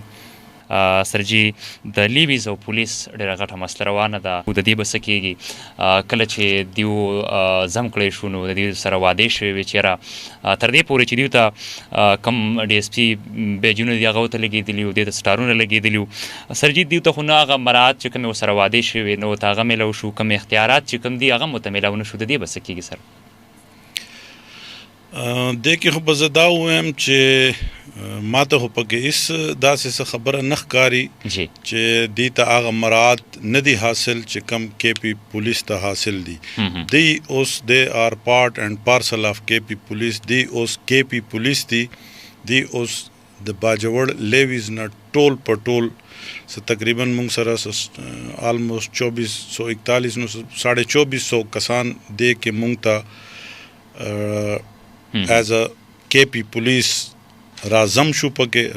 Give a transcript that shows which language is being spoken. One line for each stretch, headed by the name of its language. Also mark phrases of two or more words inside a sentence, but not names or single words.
Pashto: سرجي د لیویز او پولیس ډېره غټه مسله روانه ده د دې به څه کېږي کله چې دیو زم کړی شو نو د دې سره وعدې شوې وې چې یاره تر دې پورې چې دیو ته کم ډي اس پي بیجونه دي هغه ورته لګېدلي وو دې ته سټارونه لګېدلي وو سرجي دیو ته خو نه هغه مراعات چې کومې ورسره وعدې شوې نو ورته هغه میلاو شو کوم اختیارات چې کوم دي هغه هم ورته میلاو نه شو د دې به څه کېږي سر؟ دې کې خو به زه دا ووایم چې ما ته خو پکې هېڅ داسې څه خبره نه ښکاري چې دې ته هغه مراعات نه دي حاصل چې کم کے پی پولیس ته حاصل دي دی اوس
English: they are part and parcel of KP Police
Pashto: دی اوس کے پی پولیس دي دی اوس د باجوړ لیویز نه ټول په ټول تقریبا موږ سره آلموسٹ 2441 نو 2450 کسان دی کې موږ ته
English: as a
Pashto: کے پی پولیس رازم شو پکې